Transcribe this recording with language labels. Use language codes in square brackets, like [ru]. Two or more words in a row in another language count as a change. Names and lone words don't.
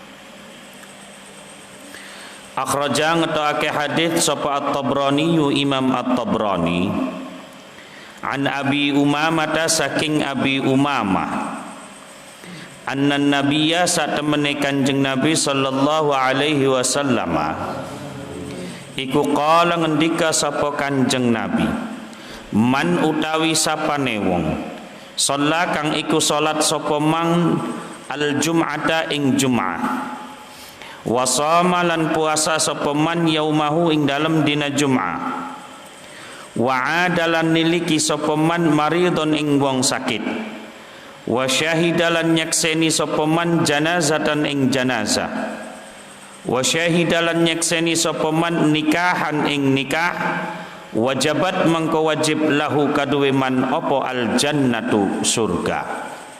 [jv] Akhraja ngetokake hadis sapa At-Tabrani Imam At-Tabrani an Abi Umamah saking Abi Umamah [ar] anna nabiyya [jv] satemene Kanjeng Nabi [ar] sallallahu alaihi wasallam [jv] iku qala ngendika sapa Kanjeng Nabi, man utawi sapane wong shalla kang iku salat sapa mang [ar] al jum'ata [jv] ing jum'ah [ar] wa shoma [jv] lan puasa sapa [ar] man yaumahu [jv] ing dalem dina Jum'ah [ar] wa adalan [jv] niliki sapa [ar] man maridon [jv] ing wong sakit [ar] wa syahidalan [jv] nyakseni sapa [ar] man janazatan [jv] ing janazah [ar] wa syahidalan [jv] nyakseni sapa [ar] man nikahan [jv] ing nikah wajabat mangko wajib lahu kaduwe man apa [ar] al jannatu [jv] surga.